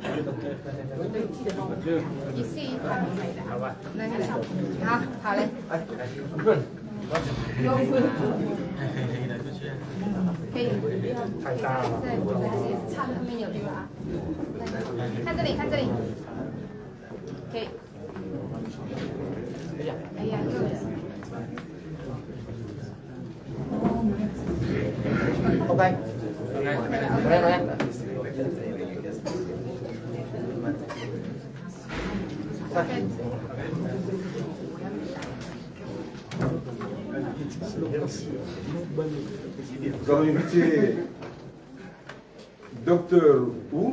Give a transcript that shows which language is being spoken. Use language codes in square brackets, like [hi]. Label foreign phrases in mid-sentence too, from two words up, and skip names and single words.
[fr] Ici. À, [zh] hảo嘞. 可以。太大了。对，唱他们有对吧？看这里，看这里。可以。哎呀，又是。 OK. [fr] Nous allons inviter Docteur Wu.